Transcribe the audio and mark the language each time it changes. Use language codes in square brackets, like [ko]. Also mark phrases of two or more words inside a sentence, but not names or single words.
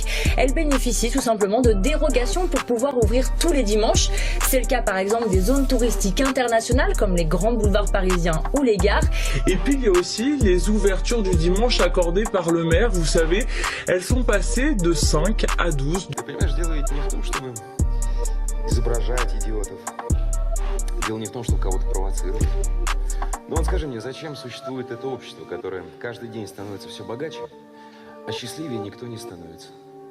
[fr] Elle bénéficie tout simplement de dérogations pour pouvoir ouvrir tous les dimanches. C'est le cas par exemple des zones touristiques internationales comme les grands boulevards parisiens ou les gares. Et puis il y a aussi les ouvertures du dimanche accordées par le maire. Vous savez, elles sont passées de 5 à 12. [ru] Ты понимаешь, дело ведь не в том, чтобы изображать идиотов. Дело не в том, чтобы кого-то провоцировать. Но вот скажи мне, зачем существует это общество, которое каждый день становится все богаче, а счастливее никто не становится?